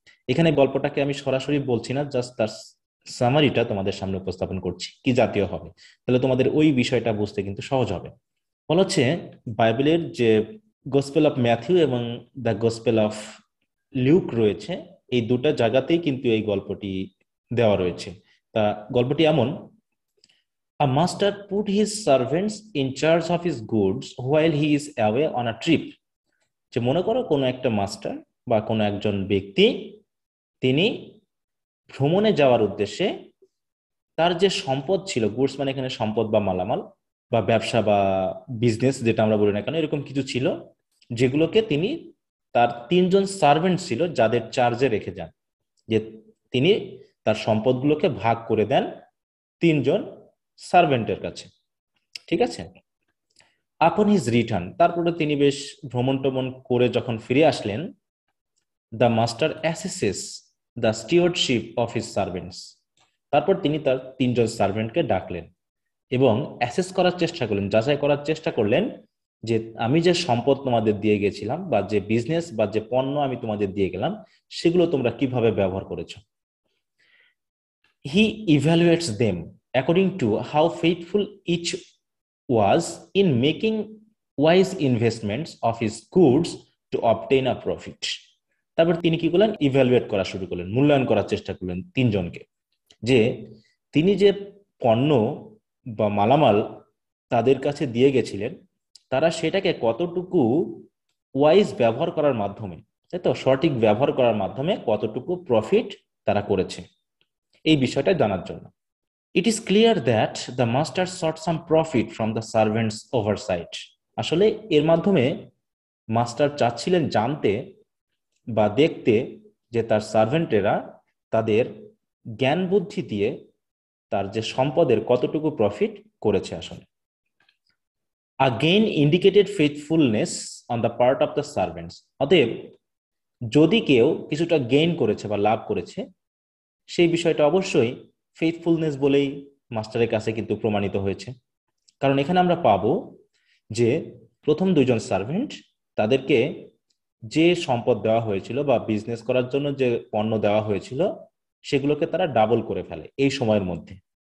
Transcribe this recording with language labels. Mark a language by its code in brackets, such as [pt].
[bn] এখানে গল্পটাকে আমি সরাসরি বলছি না, জাস্ট তার সামারিটা তোমাদের সামনে উপস্থাপন করছি কি জাতীয় হবে, তাহলে তোমাদের ওই বিষয়টা বুঝতে কিন্তু সহজ হবে। বলা হচ্ছে বাইবেলের যে গসপেল অফ ম্যাথিউ এবং দ্য গসপেল অফ লিউক রয়েছে, এই দুটা জায়গাতেই কিন্তু এই গল্পটি দেওয়া রয়েছে। তা গল্পটি এমন: [en] A master put his servants in charge of his goods while he is away on a trip. [bn] যে মনে করো কোনো একটা মাস্টার বা কোনো একজন ব্যক্তি, তিনি ভ্রমণে যাওয়ার উদ্দেশ্যে তার যে সম্পদ ছিল, গুডস মানে এখানে সম্পদ বা মালামাল বা ব্যবসা বা বিজনেস যেটা আমরা বলি না কেন, এরকম কিছু ছিল, যেগুলোকে তিনি, তার তিনজন সার্ভেন্ট ছিল যাদের চার্জে রেখে যান, যে তিনি তার সম্পদগুলোকে ভাগ করে দেন তিনজন সার্ভেন্টের কাছে। ঠিক আছে? [en] upon his return, [bn] তারপরে তিনি বেশ ভ্রমণ টমন করে যখন ফিরে আসলেন, [en] the master assesses the stewardship of his servants, [bn] তারপর তিনি তার তিনজন সার্ভেন্টকে ডাকলেন এবং অ্যাসেস করার চেষ্টা করলেন, যাচাই করার চেষ্টা করলেন যে আমি যে সম্পদ তোমাদের দিয়ে গেছিলাম বা যে বিজনেস বা যে পণ্য আমি তোমাদের দিয়ে গেলাম সেগুলো তোমরা কিভাবে ব্যবহার করেছো। [en] He evaluates them according to how faithful each was in making wise investments of his goods to obtain a profit. [bn] তারপর তিনি কি করলেন? ইভ্যালুয়েট করা শুরু করলেন, মূল্যায়ন করার চেষ্টা করলেন তিনজনকে, যে তিনি যে পণ্য বা মালামাল তাদের কাছে দিয়ে গেছিলেন, তারা সেটাকে কতটুকু ওয়াইজ ব্যবহার করার মাধ্যমে, তাই তো, সঠিক ব্যবহার করার মাধ্যমে কতটুকু প্রফিট তারা করেছে এই বিষয়টা জানার জন্য। [en] It is clear that the master sought some profit from the servant's oversight. [bn] আসলে এর মাধ্যমে মাস্টার চাচ্ছিলেন জানতে বা দেখতে যে তার সার্ভেন্টেরা তাদের জ্ঞান বুদ্ধি দিয়ে তার যে সম্পদের কতটুকু প্রফিট করেছে আসলে। [en] A gain indicated faithfulness on the part of the servants. [bn] অতএব যদি কেউ কিছুটা গেইন করেছে বা লাভ করেছে, সেই বিষয়টা অবশ্যই ফেথফুলনেস বলেই মাস্টারের কাছে কিন্তু প্রমাণিত হয়েছে। কারণ এখানে আমরা পাবো যে প্রথম দুইজন সার্ভেন্ট, তাদেরকে যে সম্পদ দেওয়া হয়েছিল বা বিজনেস করার জন্য যে পণ্য দেওয়া হয়েছিল সেগুলোকে তারা ডাবল করে ফেলে এই সময়ের মধ্যে।